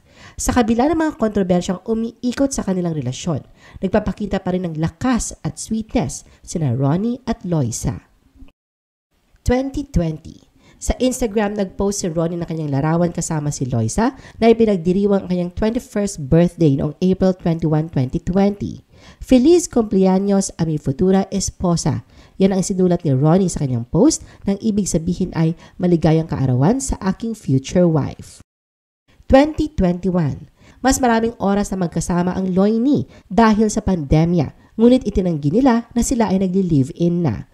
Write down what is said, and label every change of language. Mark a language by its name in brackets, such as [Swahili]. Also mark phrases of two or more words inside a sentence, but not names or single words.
[Filipino] Sa kabila ng mga kontrobersyang umiikot sa kanilang relasyon, nagpapakita pa rin ng lakas at sweetness sina Ronnie at Loisa. 2020. Sa Instagram, nag-post si Ronnie ng kanyang larawan kasama si Loisa na ipinagdiriwang ang kanyang 21st birthday noong April 21, 2020. [Spanish] Feliz cumpleaños a mi futura esposa. [Filipino] Yan ang sinulat ni Ronnie sa kanyang post nang ibig sabihin ay maligayang kaarawan sa aking [English] future wife. [Filipino] 2021. Mas maraming oras na magkasama ang Loini dahil sa pandemya, ngunit itinanggi nila na sila ay nagli-live-in na.